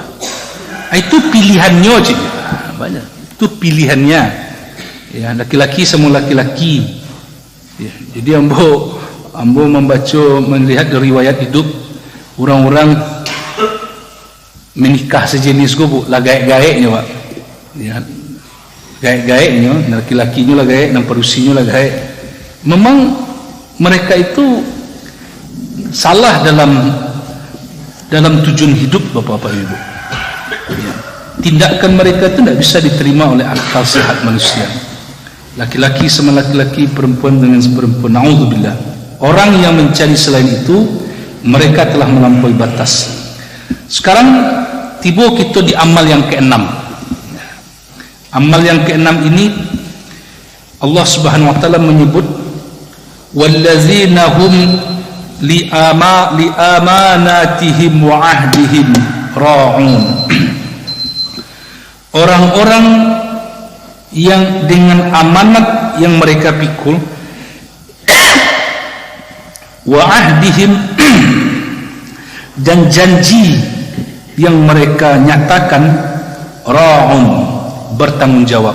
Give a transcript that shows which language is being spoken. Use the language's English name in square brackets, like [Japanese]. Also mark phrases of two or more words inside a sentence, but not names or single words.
[Indonesian] Itu pilihannya aja. Banyak. Itu pilihannya. Ya, laki-laki sama laki-laki. Ya, jadi ambo melihat dari riwayat hidup orang-orang menikah sejenis gua, Bu, [Minangkabau] lah gaek-gaeknya, Pak. Ya. Gaek-gaeknya, laki-lakinya lah gaek, dan parusinya lah gaek. [Indonesian] Memang mereka itu salah dalam tujuan hidup, Bapak-bapak Ibu. Ya. Tindakan mereka itu tidak bisa diterima oleh akal sehat manusia. laki-laki sama laki-laki, perempuan dengan perempuan. Na'udzubillah. Orang yang mencari selain itu, mereka telah melampaui batas. Sekarang tiba kita di amal yang keenam. Amal yang keenam ini Allah [Arabic] سبحانه و تعالى [Indonesian] menyebut [Arabic] والذين هم لأماناتهم وعهدهم راعون. [Indonesian] Orang-orang yang dengan amanat yang mereka pikul [Arabic] وعهدهم [Indonesian] dan janji yang mereka nyatakan ra'un, bertanggung jawab.